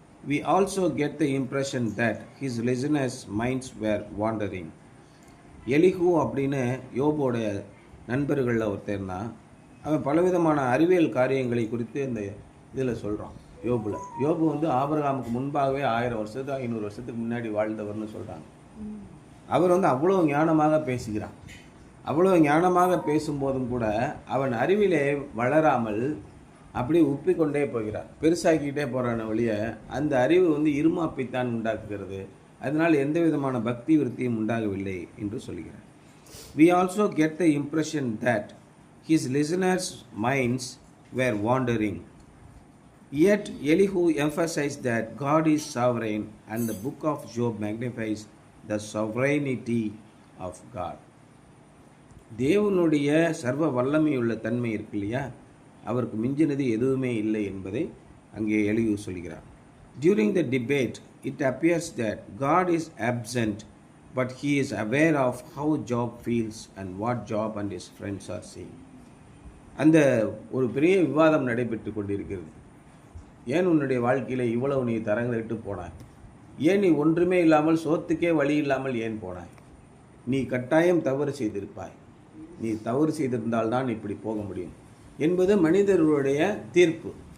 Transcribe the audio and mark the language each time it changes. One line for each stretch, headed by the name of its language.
English: We also get the impression that his listeners' minds were wandering.
Tamil: Elihu அப்படின்னு யோபோட நண்பர்களில் ஒருத்தர் தான். அவன் பலவிதமான அறிவியல் காரியங்களை குறித்து இந்த இதில் சொல்கிறான். யோபு வந்து ஆபிரகாமுக்கு முன்பாகவே 1000 வருஷத்துக்கு 500 வருஷத்துக்கு முன்னாடி வாழ்ந்தவர்னு சொல்கிறாங்க. அவர் வந்து அவ்வளோ ஞானமாக பேசுகிறான். அவ்வளோ ஞானமாக பேசும்போதும் கூட அவன் அறிவிலே வளராமல் அப்படி உப்பிக்கொண்டே போகிறான், பெருசாக்கிட்டே போகிறான வழிய அந்த அறிவு வந்து இருமாப்பைத்தான் உண்டாக்குகிறது. அதனால் எந்த விதமான பக்தி விருத்தியும் உண்டாகவில்லை என்று சொல்கிறார்.
English: We also get the impression that his listeners' minds were wandering. Yet Elihu emphasized that God is sovereign, and the book of Job magnifies the sovereignty of God.
Tamil: தேவனுடைய சர்வ வல்லமையுள்ள தன்மை இருக்கு இல்லையா, அவருக்கு மிஞ்சினது எதுவுமே இல்லை என்பதை அங்கே எலிஹூ சொல்கிறார்.
English: During the debate, it appears that God is absent, but he is aware of how Job feels and what Job and his friends are saying.
Tamil: அந்த ஒரு பெரிய விவாதம் நடைபெற்று கொண்டிருக்கிறது. ஏன் உன்னுடைய வாழ்க்கையில் இவ்வளவு நீ தரங்களிட்டு போனாய்? ஏன் நீ ஒன்றுமே இல்லாமல் சோத்துக்கே வழி இல்லாமல் ஏன் போனாய்? நீ கட்டாயம் தவறு செய்திருப்பாய். நீ தவறு செய்திருந்தால்தான் இப்படி போக முடியும் என்பது மனிதர்களுடைய தீர்ப்பு.